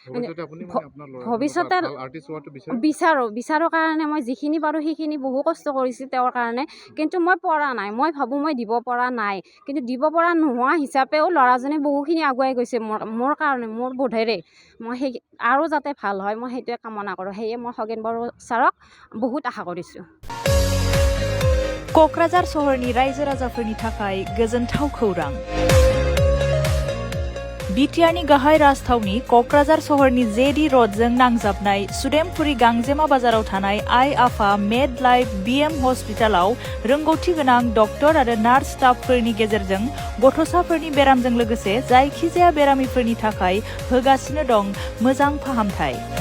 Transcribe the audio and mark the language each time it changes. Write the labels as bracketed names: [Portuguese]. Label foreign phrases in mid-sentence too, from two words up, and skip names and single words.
[Assamese] ভৱিষ্যতে বিচাৰোঁ কাৰণে মই যিখিনি পাৰোঁ সেইখিনি বহু কষ্ট কৰিছোঁ তেওঁৰ কাৰণে কিন্তু মই পৰা নাই মই ভাবোঁ মই দিব পৰা নাই কিন্তু দিব পৰা নোহোৱা হিচাপেও ল'ৰাজনে বহুখিনি আগুৱাই গৈছে মোৰ কাৰণে মোৰ বোধেৰে মই সেই আৰু যাতে ভাল হয় মই সেইটোৱে কামনা কৰোঁ সেয়ে মই খগেন বড়ো ছাৰক বহুত আশা কৰিছোঁ [Bodo] क'क्राझार सहरनि रायजो राजाफोरनि थाखाय गोजोनथाव खौरां बिटिआरनि गाहाय राजथावनि क'क्राझार सहरनि जेडी रडजों नांजाबनाय सुदेमपुरी गांजेमा बाजाराव थानाय आइ आफा मेड लाइफ बिएम हस्पिटालाव रोंगौथि गोनां डक्टर आरो [English] nurse staffफोरनि [Bodo] गेजेरजों गथ'साफोरनि बेरामजों लोगोसे जायखिजाया बेरामिफोरनि थाखाय होगासिनो दं मोजां फाहामथाय